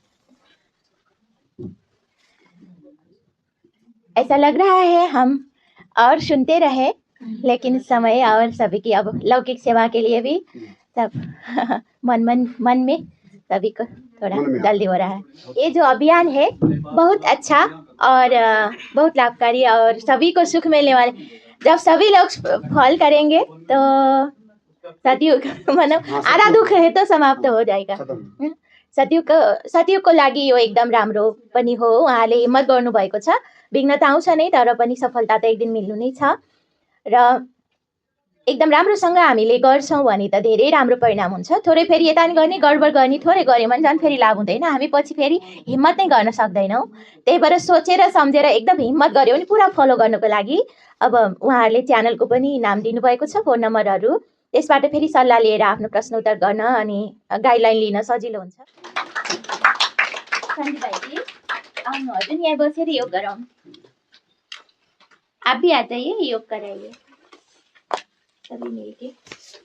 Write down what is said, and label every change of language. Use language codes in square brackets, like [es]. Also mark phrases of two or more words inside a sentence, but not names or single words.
[hi] ऐसा लग रहा है हम और सुनते रहे, लेकिन समय और सभी की अब लौकिक सेवा के लिए भी सब मन में सभी को थोड़ा जल्दी हो रहा है। ये जो अभियान है बहुत अच्छा और बहुत लाभकारी और सभी को सुख मिलने वाले। जब सभी लोग फल करेंगे तो सतयुग मतलब आधा दुख है तो समाप्त हो जाएगा। [ne] सतयुगको लागि यो एकदम राम्रो पनि हो। उहाँले हिम्मत गर्नुभएको छ। विघ्नता आउँछ नै, तर पनि सफलता त एक दिन मिल्नु नै छ र एकदम राम्रोसँग हामीले गर्छौँ भने त धेरै राम्रो परिणाम हुन्छ। थोरै फेरि यता नि गर्ने, गडबड गर्ने, थोरै गऱ्यो भने झन् फेरि लाभ हुँदैन। हामी पछि फेरि हिम्मत नै गर्न सक्दैनौँ। त्यही भएर सोचेर सम्झेर एकदम हिम्मत गऱ्यो भने पुरा फलो गर्नको लागि अब उहाँहरूले च्यानलको पनि नाम दिनुभएको छ, फोन नम्बरहरू, त्यसबाट फेरि सल्लाह लिएर आफ्नो प्रश्न उत्तर गर्न अनि गाइडलाइन लिन सजिलो हुन्छ। सन्जय भाइजी आउनुहोस्, यहाँ बसेर योग गरौँ। [hi] आप भी आ जाइए, योग कराइए सभी मिलके।